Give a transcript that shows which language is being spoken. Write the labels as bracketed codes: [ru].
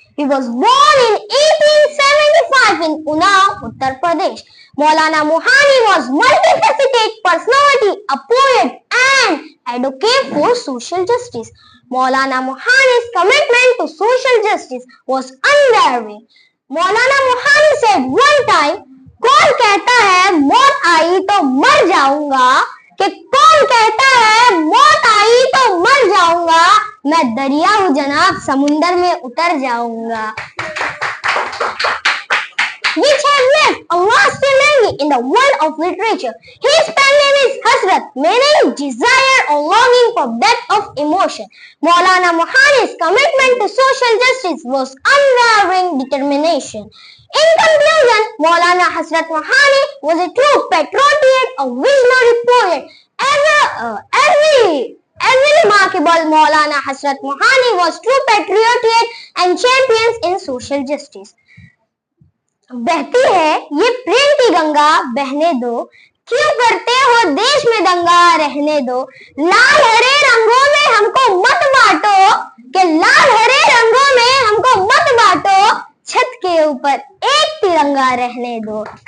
[en] He was born in 1875 in Unnao, Uttar Pradesh. Maulana Mohani was multifaceted personality, a poet and advocate for social justice. Maulana Mohani's commitment to social justice was unwavering. Maulana Mohani said one time, [hi] कौन कहता है मौत आई तो मर जाऊंगा, कि कौन कहता है मौत आई तो मर जाऊंगा, मैं दरिया हूँ जनाब समुंदर में उतर जाऊंगा। [en] Which has left a lasting memory in the world of literature. His pen name is Hasrat, meaning desire or longing for depth of emotion. Maulana Mohani's commitment to social justice was unwavering determination. In conclusion, Maulana Hasrat Mohani was a true patriot, a visionary poet. Every remarkable Maulana Hasrat Mohani was true patriot and champions in social justice. [hi] बहती है ये प्रेम की गंगा बहने दो, क्यों करते हो देश में दंगा रहने दो, लाल हरे रंगों में हमको मत बांटो, कि लाल हरे रंगों में हमको मत बांटो, छत के ऊपर एक तिरंगा रहने दो।